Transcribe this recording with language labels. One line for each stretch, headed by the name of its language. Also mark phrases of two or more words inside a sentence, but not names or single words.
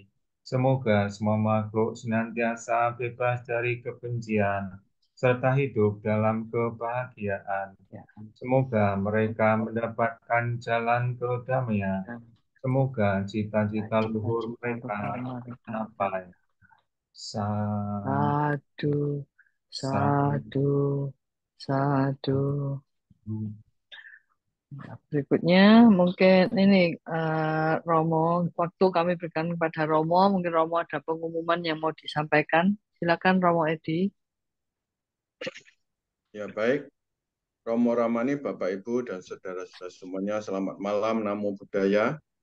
Indonesian: Semoga semua makhluk senantiasa bebas dari kebencian, serta hidup dalam kebahagiaan. Semoga mereka mendapatkan jalan kedamaian. Semoga cita-cita luhur mereka tercapai.
Pali: Sa, Sadu, sa, sadu, Sadu.
Indonesian: Berikutnya mungkin ini Romo, waktu kami berikan kepada Romo, mungkin Romo ada pengumuman yang mau disampaikan. Silakan Romo Edi. Ya baik, Romo Ramani, Bapak Ibu dan saudara-saudara semuanya, selamat malam,
Pali: Namo Buddhaya.